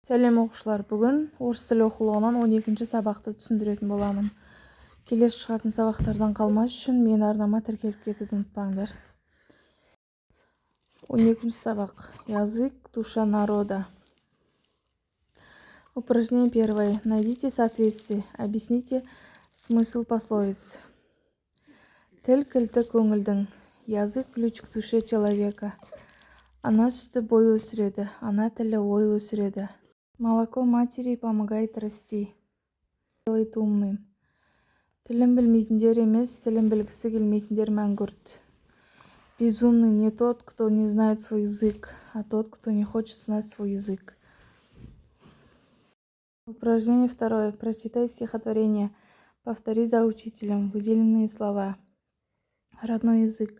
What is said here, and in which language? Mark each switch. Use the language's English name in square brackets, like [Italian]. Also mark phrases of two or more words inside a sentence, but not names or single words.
[Kazakh] Сәлем оқушылар, бүгін орыс тілі оқулығынан 12-ші сабақты түсіндіретін боламын. Келесі шығатын сабақтардан қалмас үшін мен арнама тіркеліп кетуді ұмытпаңдар. 12-ші сабақ. [Russian] Язык, душа народа. Упражнение первое. Найдите соответствие. Объясните смысл пословиц. [Kazakh] Тіл кілті көңілдің. [Russian] Язык ключ к душе человека. [Kazakh] Ана сүті бой өсіреді, ана тілі ой өсіреді. [Russian] Молоко матери помогает расти. Делает умным. [Kazakh] Тілін білмейтіндер емес, тілін білгісі келмейтіндер мәңгүрт. [Russian] Безумный не тот, кто не знает свой язык, а тот, кто не хочет знать свой язык. Упражнение второе. Прочитай стихотворение. Повтори за учителем выделенные слова. Родной язык.